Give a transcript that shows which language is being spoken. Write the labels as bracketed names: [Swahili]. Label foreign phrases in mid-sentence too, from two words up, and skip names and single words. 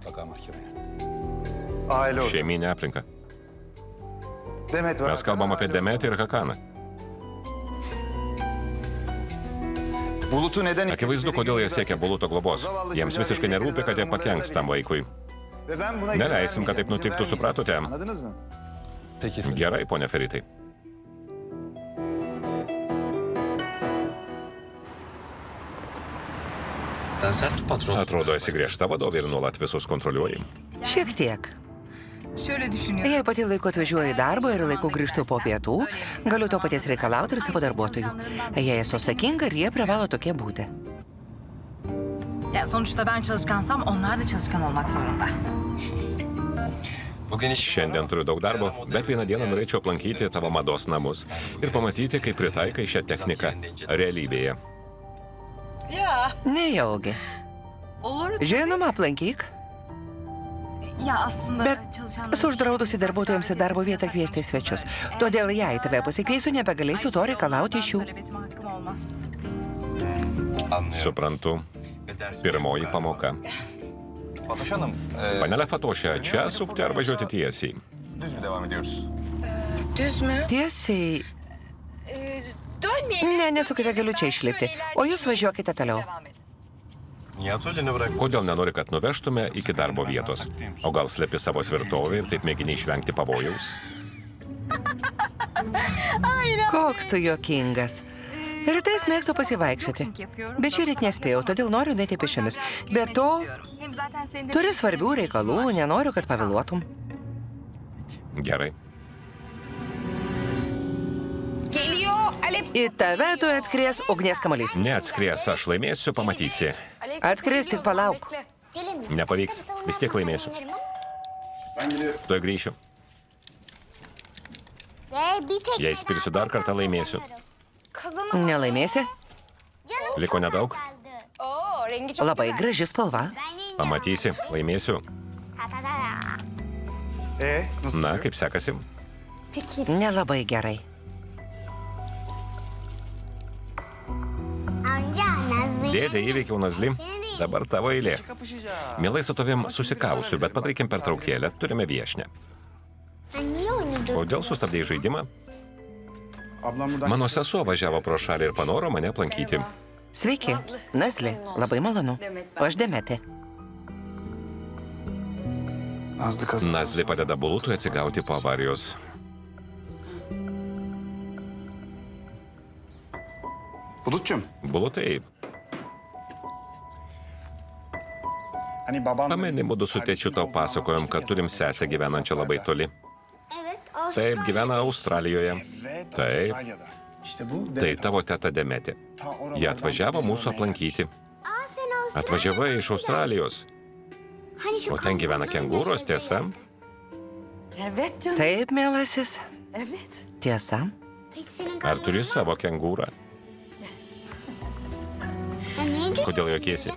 [Turkish] Aile oldu. [Lithuanian] Šeiminę aplinką. [Turkish] Demet var. [Lithuanian] Mes kalbam apie Demetę ir Hakaną. [Turkish] Bulut'u neden [Lithuanian] Akivaizdu, kodėl jie siekia Buluto globos. Jiems visiškai nerūpi, kad jie pakenks tam vaikui. [Turkish] Ve ben buna [Lithuanian] Neleisim, kad taip nutiktų, supratote? [Turkish] Anladınız mı? [Lithuanian] Gerai, ponia Feritai. Atrodo, esi griežta vadovė ir nuolat visus kontroliuoji. Šiek tiek. [Turkish] Şöyle düşünüyorum. [Lithuanian] Jei pati laiku atvažiuoju į darbą ir laiku grįžtu po pietų, galiu to paties reikalauti ir savo darbuotojų. Jei esu sakinga ir jie privalo tokie būti. [Turkish] Ya sonuçta ben çalışkansam onlar da çalışkan olmak zorunda. [Lithuanian] Šiandien turiu daug darbo, bet vieną dieną norėčiau aplankyti tavo mados namus ir pamatyti, kaip pritaikai šią techniką realybėje. Nejaugi. [Turkish] Olur. [Lithuanian] Žinoma, aplankyk. [Turkish] Ya aslında [Lithuanian] Bet [Turkish] çalışanlar... [Lithuanian] esu uždraudusi darbuotojams į darbo vietą kviesti svečius. Todėl jei tave pasikviesiu, nebegalėsiu to reikalauti iš jų. [Turkish] Böyle betim hakkım olmaz. [Lithuanian] Suprantu. Pirmoji pamoka. [Turkish] Fatoş Hanım, [Lithuanian] Panelė Fatošė, čia sukti ar važiuoti tiesiai? [Turkish] düz mü devam ediyoruz? Düz mü? [Lithuanian] Tiesiai. [Turkish] Dönmeyelim. [Lithuanian] Ne, nesukite, galiu čia išlipti. O jūs važiuokite toliau. [Turkish] Niye atölyene bırak? [Lithuanian] Kodėl nenori, kad nuvežtume iki darbo vietos? O gal slepi savo tvirtovę ir taip mėgini išvengti pavojaus? Koks tu juokingas. Rytais mėgstu pasivaikščioti. Bet šį rytą nespėjau, todėl noriu nueiti pėsčiomis. Be to, Hem zaten senin de... turi svarbių reikalų, nenoriu, kad pavėluotum. Gerai. [Turkish] Geliyor. Alev. [Lithuanian] Į tave tu atskries ugnies kamuolys. Neatskries, aš laimėsiu, pamatysi. Atskries, tik palauk. Nepavyks, vis tiek laimėsiu. [Turkish] Ben geliyorum. [Lithuanian] Tuoj grįšiu. Jei spirsiu dar kartą, laimėsiu. [Turkish] Kazanım. [Lithuanian] Nelaimėsi? Liko nedaug. [Turkish] Oo, rengi çok [Lithuanian] Labai [Turkish] güzel. [Lithuanian] graži spalva. Pamatysi, laimėsiu. [Turkish] Nasıl [Lithuanian] Na, [Turkish] gidiyor? [Lithuanian] kaip sekasi? Nelabai gerai. Dėdė, įveikiau Nazli. Dabar tavo eilė. [Turkish] Kapışacağız. [Lithuanian] Mielai su tavim susikausiu, bet padarykim pertraukėlę. Turime viešinę. Kodėl sustabdėjai žaidimą? [Turkish] Ablam buradan... [Lithuanian] Mano sesuo važiavo pro šalį ir panoro mane aplankyti. Sveiki, Nazli. Labai malonu. O aš Demetė. [Turkish] Nazlı kazan. [Lithuanian] Nazli padeda Bulutui atsigauti po avarijos. [Turkish] Bulut'cum. [Lithuanian] Bulutai, [Turkish] Hani baban... [Lithuanian] pameni, mudu su tėčiu tau pasakojom, kad turim sesę gyvenančią labai toli. Taip, gyvena Australijoje. [Turkish] Evet, [Lithuanian] Taip. [Turkish] Avustralya'da. İşte bu [Lithuanian] Tai [Turkish] Demet. [Lithuanian] tavo teta Demetė. [Turkish] Ta oralardan [Lithuanian] Jie atvažiavo mūsų aplankyti. Atvažiavai iš Australijos. O ten gyvena kengūros, tiesa? Taip, mielasis. Tiesa. Ar turi savo kengūrą? Kodėl jokiesi?